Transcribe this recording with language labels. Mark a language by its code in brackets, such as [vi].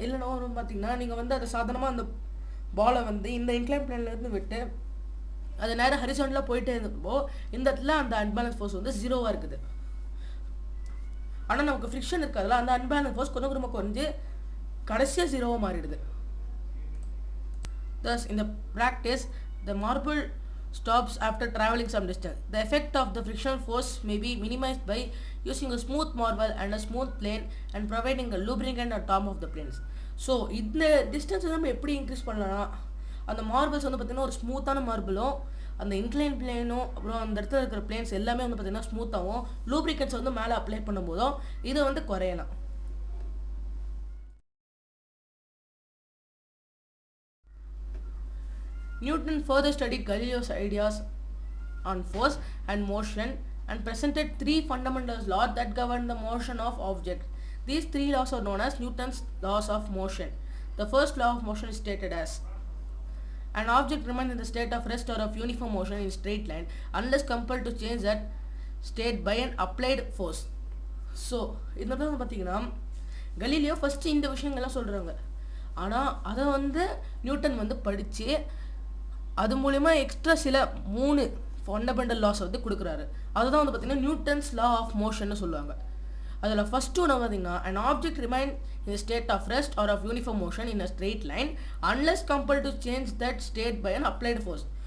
[ta] இல்லைன்னா பார்த்தீங்கன்னா நீங்கள் வந்து அதை சாதாரணமாக அந்த பாலை வந்து இந்த இன்க்ளைன் பிளேன்லேருந்து விட்டு அது நேரம் ஹரிசாண்டலாக போயிட்டே இருந்தப்போ இந்த இடத்துல அந்த அன்பேலன்ஸ் ஃபோர்ஸ் வந்து ஜீரோவாக இருக்குது. ஆனால் நமக்கு ஃப்ரிக்ஷன் இருக்காதுல, அந்த அன்பேலன்ஸ் ஃபோர்ஸ் கொஞ்சம் கொஞ்சமாக குறைஞ்சு கடைசியாக ஜீரோவாக மாறிடுது. [en] Thus, in the practice, the marble stops after traveling some distance. The effect of the frictional force may be minimized by using a smooth marble and a smooth plane and providing a lubricant at top of the planes. [ta] So, இந்த distance நம்ம எப்படி increase பண்ணலாம்? அந்த marbles வந்து பார்த்திங்கன்னா ஒரு ஸ்மூத்தான மார்பிளும் அந்த incline பிளேனும் அப்புறம் அந்த இடத்துல இருக்கிற பிளேன்ஸ் எல்லாமே வந்து பார்த்திங்கன்னா ஸ்மூத்தாகவும் லூப்ரிகன்ட்ஸ் வந்து மேலே அப்ளை பண்ணும்போதும் இதை வந்து குறையலாம். [en] Newton further studied Galileo's ideas on force and motion and presented three fundamental laws that govern the motion of objects. These three laws are known as Newton's laws of motion. The first law of motion is stated as an object remains in the state of rest or of uniform motion in straight line unless compelled to change that state by an applied force. [ta] So, இதனால வந்து பார்த்தீங்கன்னா Galileo first இந்த விஷயங்கள்லாம் சொல்கிறாங்க. ஆனால் அதை வந்து Newton வந்து படித்து அது மூலிமா எக்ஸ்ட்ரா சில 3 ஃபண்டமெண்டல் லாஸ் வந்து கொடுக்குறாரு. அதுதான் வந்து பார்த்திங்கன்னா நியூட்டன்ஸ் லா ஆஃப் மோஷன்னு சொல்லுவாங்க. அதில் ஃபஸ்ட்டு ஒன்று பார்த்தீங்கன்னா [en] an object remain in a state of rest or of uniform motion in a straight line unless compelled to change that state by an applied force.